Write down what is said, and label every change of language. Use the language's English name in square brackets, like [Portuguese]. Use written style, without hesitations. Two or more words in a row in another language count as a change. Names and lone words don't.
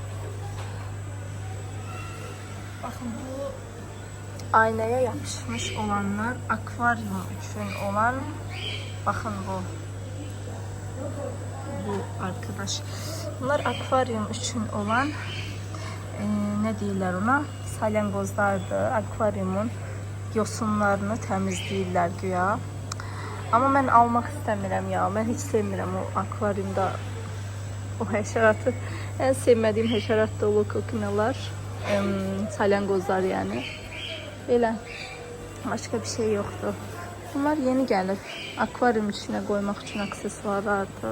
[Turkish] Bakın bu aynaya yapışmış olanlar akvaryum için olan. Bakın bu arkadaş. Bunlar akvaryum için olan ne [Azerbaijani] deyirlər ona? [Turkish] Salyangozlardır. [Azerbaijani] Akvaryumun yosunlarını təmizləyirlər güya. Ama mən almaq istəmirəm ya. Mən heç sevmirəm o akvaryumda o həşəratı. [Turkish] En sevmediğim həşərat da o kokinalar. Salyangozlar yani. Belə. Başka bir şey yoktu. Bunlar yeni gelir. Akvaryum içine koymak için aksesuarlardı.